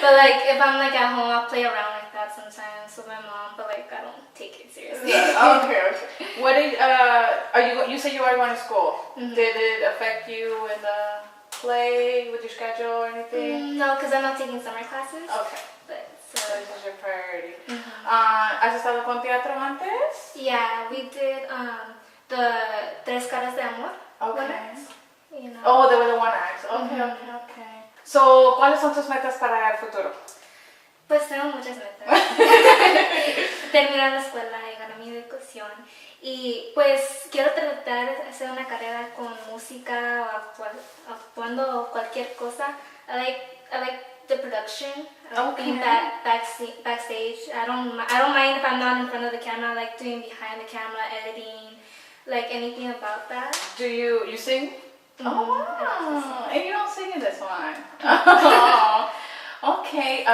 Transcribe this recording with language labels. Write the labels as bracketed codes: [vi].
[en] But if I'm at home, I'll play around like that sometimes with my mom. But I don't take it seriously. Okay. What did you said you are going to school? Mm-hmm. Did it affect you in the play with your schedule or anything? No, because I'm not taking summer classes. Okay. So this is your priority. Mm-hmm. [es] ¿Has estado con teatro antes? [en] Yeah, we did the Tres Caras de Amor. Okay. You know. Oh, they were the one acts. Okay, Mm-hmm. okay. So, [es] ¿cuáles son tus metas para el futuro? Pues tengo muchas metas. Terminar la escuela, llegar a mi educación. Y pues quiero tratar de hacer una carrera con música o actuando o cualquier cosa. [en] I like the production. Being backstage. I don't mind if I'm not in front of the camera. I like doing behind the camera, editing, anything about that. Do you sing? Mm-hmm. Oh wow! And you don't sing in this one. Oh, okay.